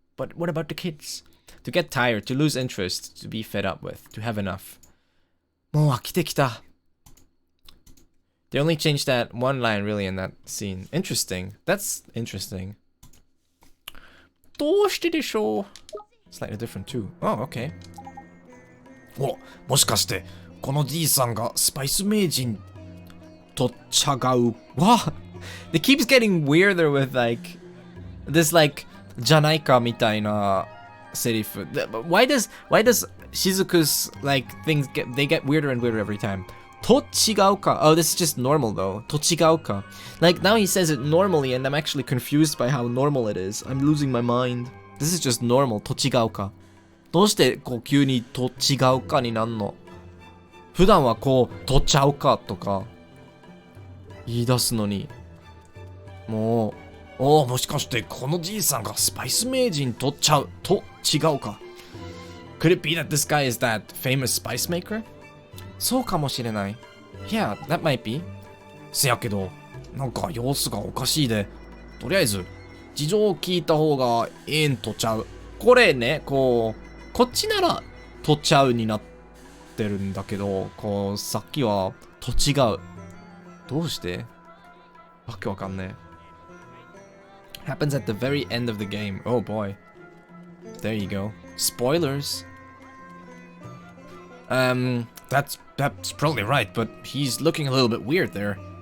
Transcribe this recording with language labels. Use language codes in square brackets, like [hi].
[en] But what about the kids? To get tired, to lose interest, to be fed up with, to have enough. [ja] もう飽きてきた。 [en] They only changed that one line really in that scene. Interesting. That's interesting. [ja] どうしてでしょう? [en] Slightly different too. Oh, okay. [ja] もしかしてこのじいさんがスパイス名人と違う [en] What? It keeps getting weirder with like this like [ja] じゃないかみたいなセリフ. [en] Why does Shizuku's like things get weirder and weirder every time? [ja] と違うか. [en] Oh, this is just normal though. [ja] と違うか. [en] Like now he says it normally and I'm actually confused by how normal it is. I'm losing my mind. This is just normal. [ja] と違うか. どうしてこう急にと違うかになんの?普段はこうとちゃうかとか言い出すのにもうもしかしてこのじいさんがスパイス名人とちゃうと違うか [en] Could it be that this guy is that famous spice maker? [ja] そうかもしれない. [en] Yeah, that might be. [ja] せやけどなんか様子がおかしいでとりあえず事情を聞いた方がええんとちゃうこれねこっちならとちゃうになってるんだけどこうさっきはと違うどうしてわけわかんねえ [en] Happens at the very end of the game. Oh boy. There you go. Spoilers. That's probably right, but he's looking a little bit weird there.